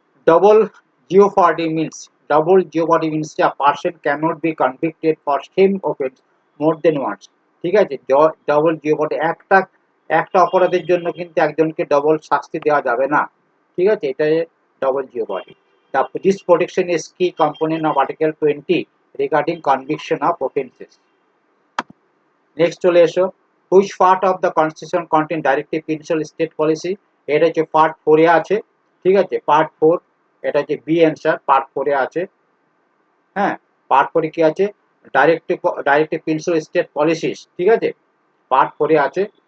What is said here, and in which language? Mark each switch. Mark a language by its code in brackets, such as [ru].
[en] Double jeopardy means a person cannot be convicted for same offense more than once। [bn] ঠিক আছে, double জিওপার্ডি, একটা অপরাধের জন্য কিন্তু একজনকে ডবল শাস্তি দেওয়া যাবে না। ঠিক আছে, এটা double জিওপার্ডি। [en] This protection is key component of Article 20 regarding conviction of offences. Next [bn] চলে এসো, [en] Which part of the constitution contain directive principle state policy. [bn] এটা হচ্ছে পার্ট 4 এ আছে, ঠিক আছে, পার্ট 4, এটা হচ্ছে বি অ্যান্সার, পার্ট 4 এ আছে। হ্যাঁ, পার্ট 4 এ কি আছে, ডাইরেক্টিভ প্রিন্সিপাল স্টেট পলিসিস, ঠিক আছে, পার্ট 4 এ আছে।